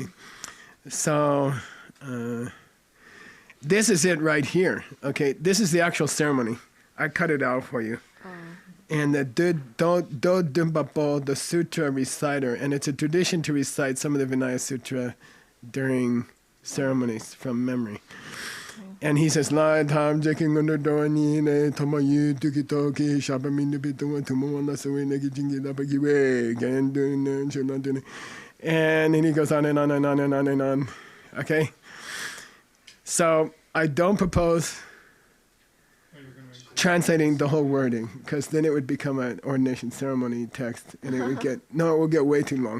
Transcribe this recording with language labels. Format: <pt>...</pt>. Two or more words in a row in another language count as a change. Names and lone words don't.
<en>So, this is it right here, okay? This is the actual ceremony. I cut it out for you. And the Do Dumbapo, the sutra reciter, and it's a tradition to recite some of the Vinaya Sutra during ceremonies from memory. And he says, "La tam jeking under doani ne tomayu tukitoki shabamin bitu tumu so negi jingi da bagiwe again doing and then he goes on and on and on and on and on. Okay? So I don't propose translating the whole wording, because then it would become an ordination ceremony text, and it would it will get way too long.</en>